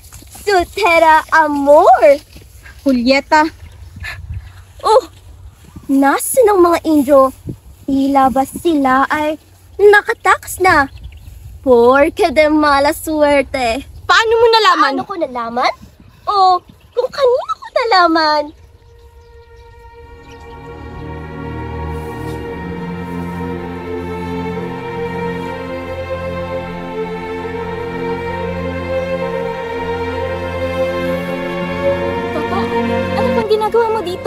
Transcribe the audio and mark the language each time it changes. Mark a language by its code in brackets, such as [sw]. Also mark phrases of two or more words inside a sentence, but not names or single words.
[es] Soltera amor. Julieta. [tl] Oh, nasa ng mga Indio? Tila ba sila ay nakatakas na? [es] Porque de mala suerte. [tl] Paano mo nalaman? Paano ko nalaman? O kung kanino ko nalaman? Toto, ano bang ginagawa mo dito?